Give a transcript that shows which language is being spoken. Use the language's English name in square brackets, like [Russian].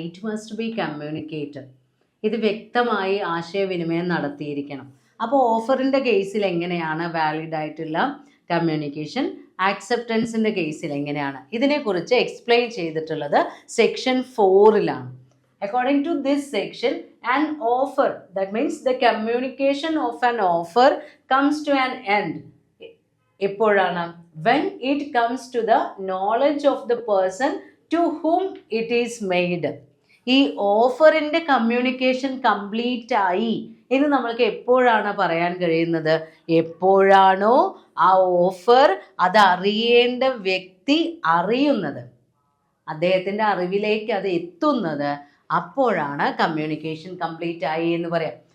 [English] It must be communicated. [Malayalam] ഇത് വ്യക്തമായി ആശയവിനിമയം നടത്തിയിരിക്കണം. അപ്പോൾ ഓഫറിൻ്റെ കേസിൽ എങ്ങനെയാണ് വാലിഡ് ആയിട്ടുള്ള കമ്മ്യൂണിക്കേഷൻ, ആക്സെപ്റ്റൻസിൻ്റെ കേസിൽ എങ്ങനെയാണ്, ഇതിനെക്കുറിച്ച് എക്സ്പ്ലെയിൻ ചെയ്തിട്ടുള്ളത് section 4-ലാണ്. [English] According to this section, an offer, that means the communication of an offer comes to an end. [Malayalam] എപ്പോഴാണ്? [English] When it comes to the knowledge of the person to whom it is made. [Malayalam] ഈ ഓഫറിൻ്റെ communication complete ആയി എന്ന് നമ്മൾക്ക് എപ്പോഴാണ് പറയാൻ കഴിയുന്നത്? എപ്പോഴാണോ ആ ഓഫർ അത് അറിയേണ്ട വ്യക്തി അറിയുന്നത്, അദ്ദേഹത്തിൻ്റെ അറിവിലേക്ക് അത് എത്തുന്നത്, അപ്പോഴാണ് കമ്മ്യൂണിക്കേഷൻ കംപ്ലീറ്റ് ആയി എന്ന് പറയാം.